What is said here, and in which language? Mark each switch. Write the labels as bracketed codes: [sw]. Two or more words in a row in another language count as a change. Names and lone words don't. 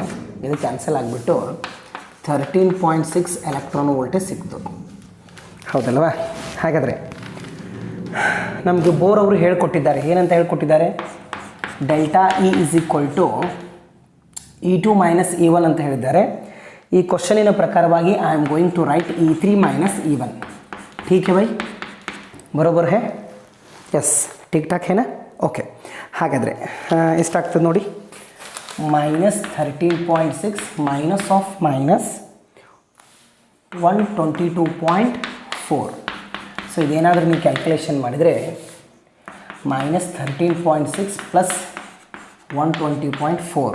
[kn] ಇದು ಕ್ಯಾನ್ಸಲ್ ಆಗಿಬಿಟ್ಟು 13.6 [en] electron voltage [kn] ಸಿಕ್ತು. ಹೌದಲ್ವಾ? ಹಾಗಾದರೆ ನಮಗೆ ಬೋರ್ ಅವರು ಹೇಳ್ಕೊಟ್ಟಿದ್ದಾರೆ. ಏನಂತ ಹೇಳ್ಕೊಟ್ಟಿದ್ದಾರೆ? ಡೆಲ್ಟಾ E = E2 - E1 ಅಂತ ಹೇಳಿದ್ದಾರೆ. ಈ ಕ್ವಶನಿನ ಪ್ರಕಾರವಾಗಿ [en] I am going to write [kn] E3 - E1. [hi] ठीक है भाई, बरोबर है? ಎಸ್, ठीक ठाक है ना? ಓಕೆ. [kn] ಹಾಗಾದರೆ ಎಷ್ಟಾಗ್ತದೆ ನೋಡಿ, -13.6 -122.4. ಸೊ ಇದೇನಾದರೂ ನೀವು ಕ್ಯಾಲ್ಕುಲೇಷನ್ ಮಾಡಿದರೆ -13.6 + 120.4.